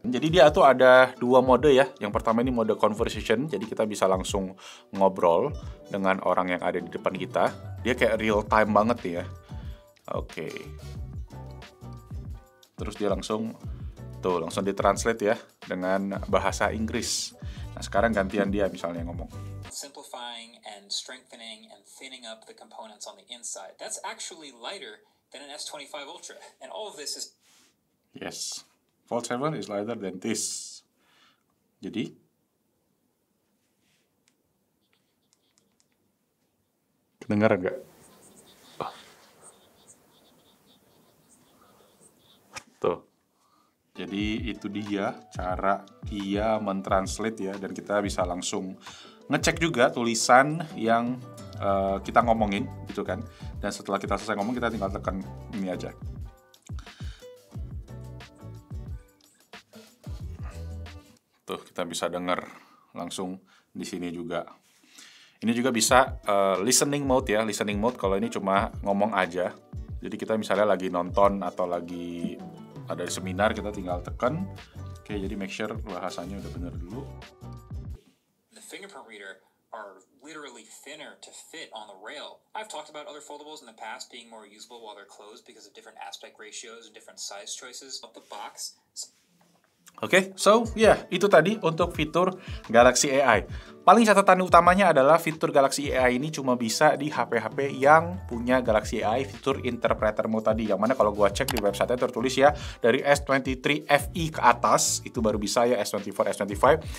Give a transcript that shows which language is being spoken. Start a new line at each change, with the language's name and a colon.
Indonesian: Jadi dia tuh ada dua mode ya. Yang pertama ini mode conversation, jadi kita bisa langsung ngobrol dengan orang yang ada di depan kita. Dia kayak real time banget ya. Oke. Terus dia langsung ditranslate ya dengan bahasa Inggris. Nah, sekarang gantian dia misalnya ngomong.
English: Simplifying and strengthening and thinning up the components on the inside. That's actually lighter than an S25 Ultra. And all of this is... Yes, Fold 7 is lighter than this.
Indonesian: Jadi, kedengaran nggak? Tuh. Jadi itu dia cara dia mentranslate ya, dan kita bisa langsung ngecek juga tulisan yang kita ngomongin gitu kan. Dan setelah kita selesai ngomong, kita tinggal tekan ini aja. Tuh, kita bisa dengar langsung di sini juga. Ini juga bisa listening mode ya. Listening mode kalau ini cuma ngomong aja. Jadi kita misalnya lagi nonton atau lagi ada seminar, kita tinggal tekan. Oke, jadi
English: make sure
Indonesian: bahasanya udah benar dulu.
English: The fingerprint reader are literally thinner to fit on the rail. I've talked about other foldables in the past being more usable while they're closed because of different aspect ratios and different size choices of the box.
Indonesian: Oke, so itu tadi untuk fitur Galaxy AI. Paling catatan utamanya adalah fitur Galaxy AI ini cuma bisa di HP-HP yang punya Galaxy AI fitur interpreter mode tadi. Yang mana kalau gua cek di website-nya tertulis ya, dari S23 FE ke atas, itu baru bisa ya S24, S25.